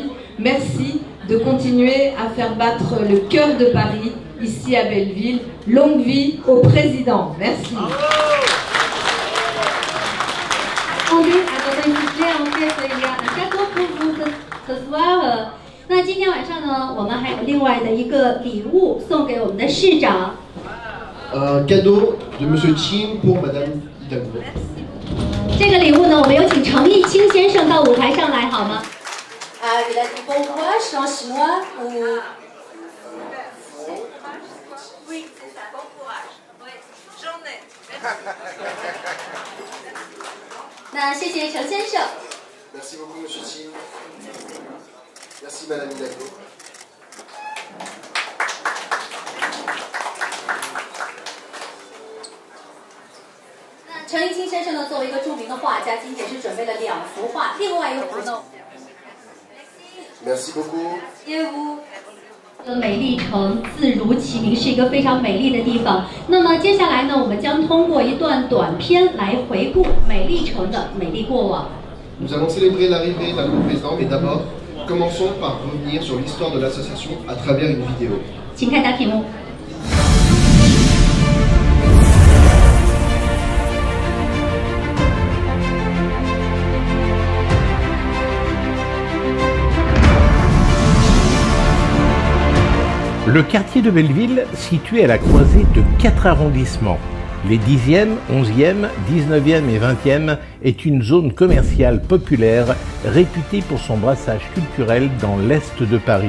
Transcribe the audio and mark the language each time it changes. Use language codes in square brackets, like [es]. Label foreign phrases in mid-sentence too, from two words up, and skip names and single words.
[fr] Merci de continuer à faire battre le cœur de Paris ici à Belleville. Longue vie au président. Merci. Andrew, en fait, il y a un cadeau pour vous ce soir. [zh] 那今天晚上呢，我们还有另外的一个礼物送给我们的市长。 [fr] Un cadeau de Monsieur Qin pour Madame Hidalgo. [zh] 这个礼物呢，我们有请程毅清先生到舞台上来，好吗 [fr] ？Il a dit bon courage en chinois ou... Oui, c'est ça, bon courage. Oui, j'en ai. [zh] 那谢谢程先生。 [fr] Merci beaucoup, Monsieur Qin. Merci, Madame Hidalgo. [zh] 那程毅清先生呢，作为一个著名的画家，今天是准备了2幅画，另外一幅呢。 [fr] Merci beaucoup. [zh] 业务。美丽城自如其名，是一个非常美丽的地方。那么接下来呢，我们将通过一段短片来回顾美丽城的美丽过往。 [fr] Nous allons célébrer l'arrivée d'un nouveau président, mais d'abord, commençons par revenir sur l'histoire de l'association à travers une vidéo. [zh] 请看大屏幕。 [fr] Le quartier de Belleville, situé à la croisée de 4 arrondissements, les 10e, 11e, 19e et 20e, est une zone commerciale populaire réputée pour son brassage culturel dans l'est de Paris.